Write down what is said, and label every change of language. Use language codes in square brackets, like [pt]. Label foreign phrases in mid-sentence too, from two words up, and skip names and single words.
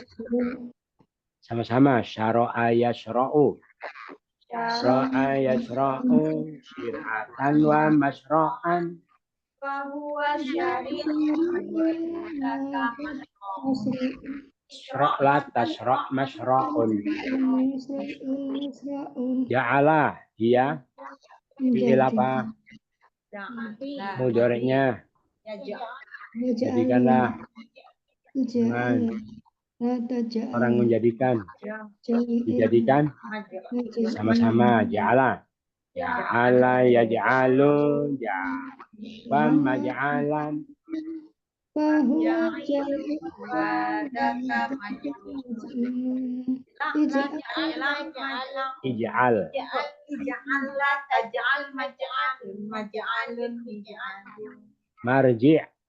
[ar] Sama-sama. شرع يشرع. شرع يشرع. شرعة ومشرعا. اشرع تشرع مشروع. Ja'ala. [id] Dia. Fi'il apa? Mudhoreknya. Jadikanlah. Orang menjadikan. Dijadikan. Sama-sama. [ar] Ja'ala. جعل يجعل. جعل مجعلا. Ij'al. Marji'.